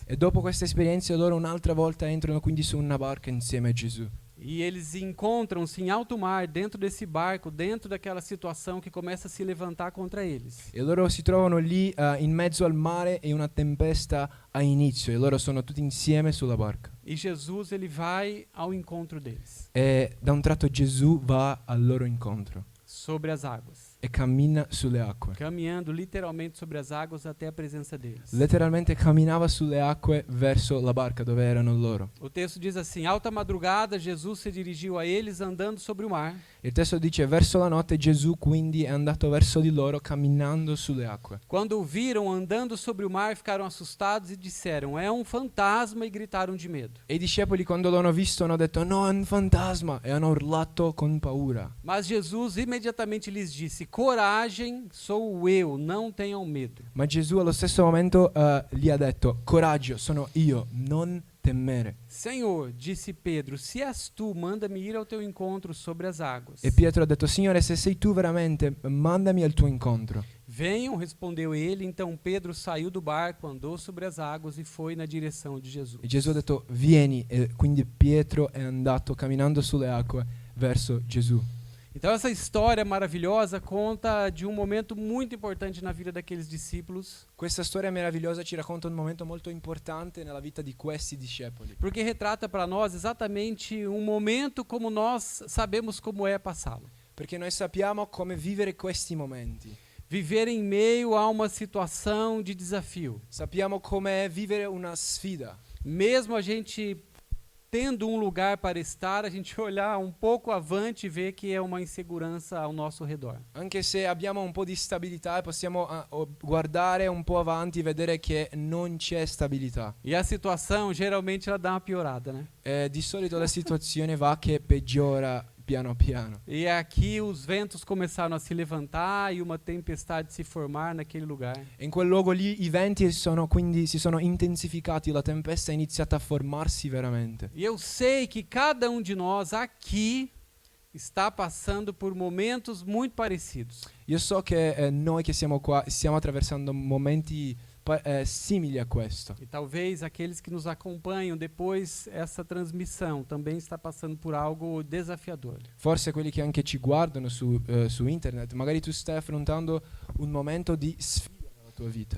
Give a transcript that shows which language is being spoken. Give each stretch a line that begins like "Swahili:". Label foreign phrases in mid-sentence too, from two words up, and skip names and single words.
Italian: E dopo questa esperienza loro un'altra volta entrano quindi su una barca insieme a Gesù.
Portuguese: E eles encontram-se em alto mar, dentro desse barco, dentro daquela situação que começa a se levantar contra eles.
Italian: E loro si trovano lì in mezzo al mare e una tempesta ha inizio. E loro sono tutti insieme sulla barca.
Portuguese: E Jesus, ele vai ao encontro deles,
Italian: E da un tratto Gesù va al loro incontro
Portuguese: sobre as águas.
Italian: e cammina sulle acque.
Portuguese: Caminhando literalmente sobre as águas até a presença deles.
Italian: Letteralmente camminava sulle acque verso la barca dove erano loro.
Portuguese: O texto diz assim: alta madrugada, Jesus se dirigiu a eles andando sobre o mar.
Italian: Il testo dice verso la notte Gesù quindi è andato verso di loro camminando sulle acque.
Portuguese: Quando o viram andando sobre o mar, ficaram assustados e disseram: é um fantasma, e gritaram de medo.
Italian: E i discepoli quando l'hanno visto hanno detto no, è un fantasma, e hanno urlato con paura.
Portuguese: Mas Jesus imediatamente lhes disse: coragem, sou eu, não tenham medo.
Italian: Ma Gesù allo stesso momento gli ha detto coraggio, sono io, non temere.
Portuguese: Senhor, disse Pedro, se és tu, manda-me ir ao teu encontro sobre as águas.
Italian: E Pietro ha detto Signore, se sei tu veramente, mandami al tuo incontro.
Portuguese: Venham, respondeu ele. Então Pedro saiu do barco, andou sobre as águas e foi na direção de Jesus.
Italian: E Gesù ha detto vieni, e quindi Pietro è andato camminando sulle acque verso Gesù.
Portuguese: Então essa história maravilhosa conta de um momento muito importante na vida daqueles discípulos,
Italian: Questa storia meravigliosa ci racconta un momento molto importante nella vita di questi discepoli,
Portuguese: porque retrata para nós exatamente um momento como nós sabemos como é passá-lo.
Italian: perché noi sappiamo come vivere questi momenti.
Portuguese: Viver em meio a uma situação de desafio.
Italian: Sappiamo come è vivere una sfida.
Portuguese: Mesmo a gente tendo um lugar para estar, a gente olhar um pouco avante e ver que é uma insegurança ao nosso redor.
Italian: Anche se abbiamo un po' di stabilità e possiamo guardare un po' avanti e vedere che non c'è stabilità.
Portuguese: E a situação, geralmente, ela dá uma piorada, né?
Italian: Di solito la situazione va che peggiora piano piano.
Portuguese: E aqui os ventos começaram a se levantar e uma tempestade se formar naquele lugar.
Italian: E in quel luogo lì i venti quindi si sono intensificati, la tempesta è iniziata a formarsi veramente.
Portuguese: E eu sei que cada um de nós aqui está passando por momentos muito parecidos.
Italian: Io so che noi che siamo qua stiamo attraversando momenti simili a questo.
Portuguese: E talvez aqueles que nos acompanham depois essa transmissão também está passando por algo desafiador.
Italian: Forse quelli che anche ci guardano su internet, magari tu stai affrontando un momento di sfida nella tua vita.